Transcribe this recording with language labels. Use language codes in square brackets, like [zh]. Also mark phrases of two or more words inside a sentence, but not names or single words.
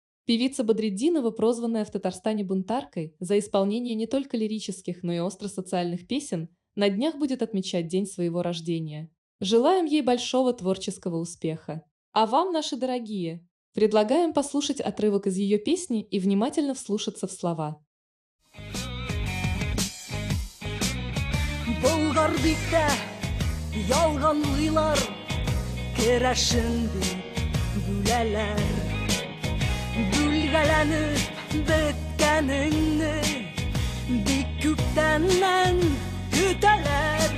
[ru] Певица Бадриддинова, прозванная в Татарстане бунтаркой за исполнение не только лирических, но и остросоциальных песен, на днях будет отмечать день своего рождения. Желаем ей большого творческого успеха. А вам, наши дорогие, предлагаем послушать отрывок из ее песни и внимательно вслушаться в слова. [tt] Болгар битте ялганлыйлар, керәшен дип бүләләр. Бүлгәләнеп беткәнеңне бик күптәннән көтәләр.